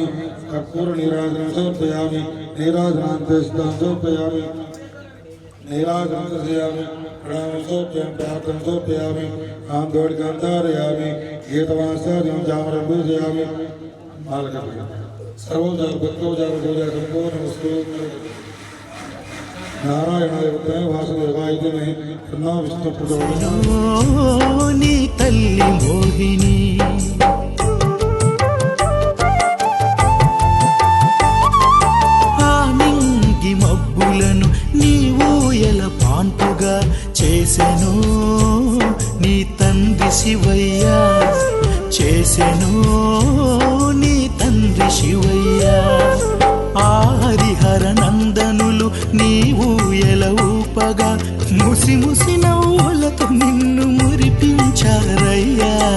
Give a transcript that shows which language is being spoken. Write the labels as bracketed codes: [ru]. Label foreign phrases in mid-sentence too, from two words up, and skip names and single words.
[sa] कर्पूरनीराजनं समर्पयामि नीराजनान्ते स्नानं समर्पयामि नीराजनं समर्पयामि प्रणामं समर्पयामि प्रार्थनं समर्पयामि आन्दोलिकान्तारयामि गीतवासादिं जामरं पूजयामि मालकर्पयामि सर्वोपचार पूजा संपूर्णमस्तु नारायणाय वासुदेवाय धीमहि तन्नो विष्णुः प्रचोदयात् [te] నీ తల్లి మోహిని ఆ నింగి మబ్బులను నీవు ఎలా పాన్పుగా చేసెను నీ తండ్రి శివయ్య చేసెను నీ తండ్రి శివయ్య ఆ హరిహర నందనులు నీవు ఎలా ఊపగా ముసి ముసి నవ్వులతో నిన్ను మురిపించారయ్యా